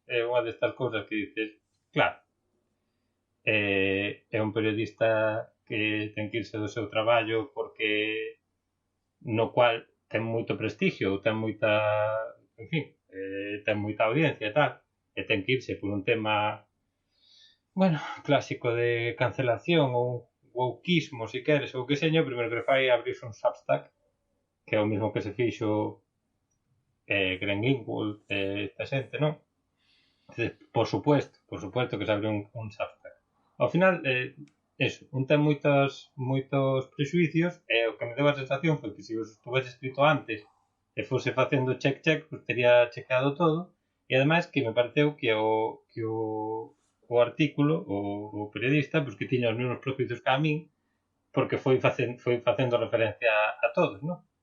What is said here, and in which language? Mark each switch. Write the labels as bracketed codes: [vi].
[gl] É unha destas cousas que dices, claro, é un periodista que ten que irse do seu traballo porque no cual ten moito prestigio, ten moita, en fin, ten moita audiencia e tal, e ten que irse por un tema, bueno, clásico de cancelación ou wokeismo, se queres, ou que seño, primeiro que fai é abrirse un Substack, que é o mesmo que se fixo Glenn Greenwald, esta xente, non? [es] Por supuesto que se abre un Substack. [gl] Ao final, eso, un ten moitos prexuicios, e o que me deu a sensación foi que se os estuvese escrito antes e fose facendo check, pues tería checado todo, e ademais que me pareceu que o artículo, o periodista, pues que tiña os mesmos prejuicios que a min, porque foi facendo referencia a todos, non?